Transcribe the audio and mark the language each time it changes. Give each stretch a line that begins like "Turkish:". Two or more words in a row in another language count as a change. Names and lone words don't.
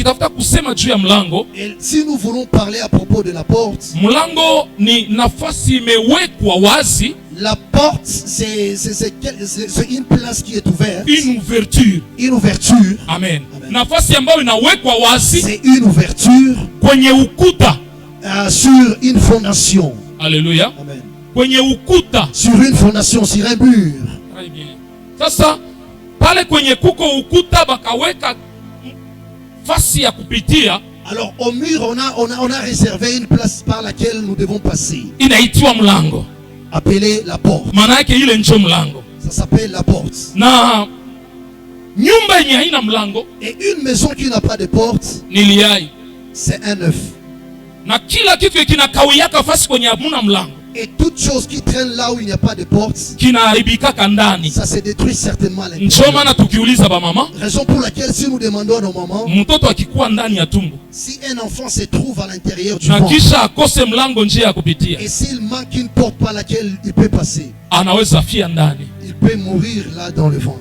French: Et si nous voulons parler à propos de la porte, la porte, c'est une place qui est ouverte. Une ouverture. Une ouverture. Amen. C'est une ouverture sur une fondation. Alléluia. Amen. Sur une fondation, sur un mur. Très bien.
Swahili: Sasa pale kwenye kuko ukuta bakaweka fasi ya kupitia.
French: Alors au mur on a réservé une place par laquelle nous devons passer.
Swahili: Inaitwa mlango.
French: Appelé la porte.
Swahili: Maana yake ile ndio mlango.
French: Ça s'appelle la porte.
Swahili: Na nyumba yenye haina mlango,
French: et une maison qui n'a pas de porte,
Swahili: ni liai.
French: C'est un œuf.
Swahili: Na kila kitu kinakawiaka fasi kwenye hamuna mlango.
French: Et toute chose qui traîne là où il n'y a pas de porte, ça se détruit certainement à l'intérieur. Raison pour laquelle si nous demandons à nos mamans, si un enfant se trouve à l'intérieur du ventre, et s'il manque une porte par laquelle il peut passer, il peut mourir là dans le ventre.